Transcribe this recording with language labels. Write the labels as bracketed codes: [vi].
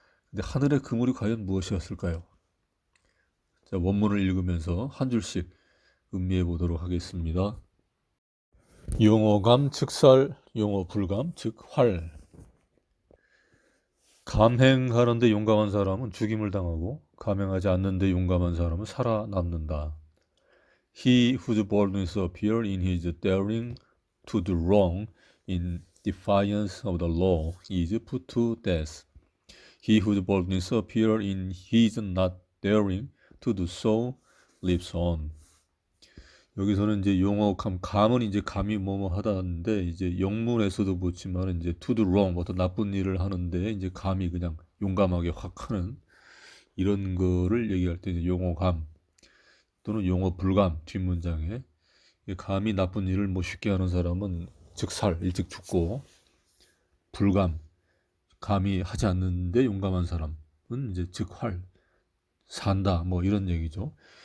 [ko] 근데 하늘의 그물이 과연 무엇이었을까요? 자, 원문을 읽으면서 한 줄씩 음미해 보도록 하겠습니다. 용어감 즉살, 용어불감 즉 활. 감행하는데 용감한 사람은 죽임을 당하고 감행하지 않는데 용감한 사람은 살아남는다. [en] He whose boldness appears in his daring to do wrong in defiance of the law is put to death. He whose boldness appears in his not daring to do so lives on. [ko] 여기서는 이제 용어 감은 이제 감이 하다는데 이제 영문에서도 보지만 이제 [en] to do wrong [ko] 어떤 나쁜 일을 하는데 이제 감이 그냥 용감하게 확 하는 이런 거를 얘기할 때 이제 용어감 또는 용어불감 뒷문장에 감이 나쁜 일을 쉽게 하는 사람은 즉살 일찍 죽고 불감 감이 하지 않는데 용감한 사람은 이제 즉활 산다 이런 얘기죠.